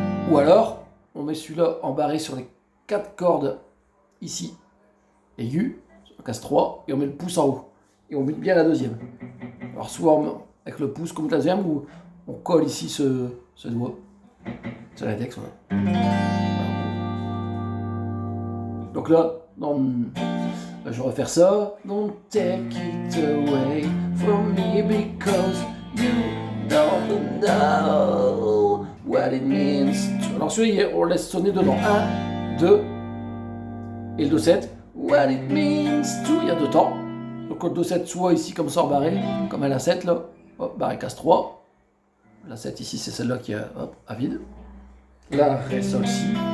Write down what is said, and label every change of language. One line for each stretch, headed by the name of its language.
French: Ou alors, on met celui-là en barré sur les 4 cordes ici, aigu, on casse 3, et on met le pouce en haut. Et on bute bien la deuxième. Alors soit avec le pouce comme la deuxième, ou on colle ici ce doigt. C'est l'index, voilà. Donc là, je vais refaire ça.
English: Don't take it away from me because you don't know what it means.
French: Alors celui-là, on laisse sonner dedans. 1, 2, et le Do7.
English: What it means to.
French: Il y a 2 temps. Donc le Do7 soit ici comme ça en barré, comme à la 7 là. Hop, barré casse 3. La 7 ici, c'est celle-là qui est à vide. La Ré, Sol, Si.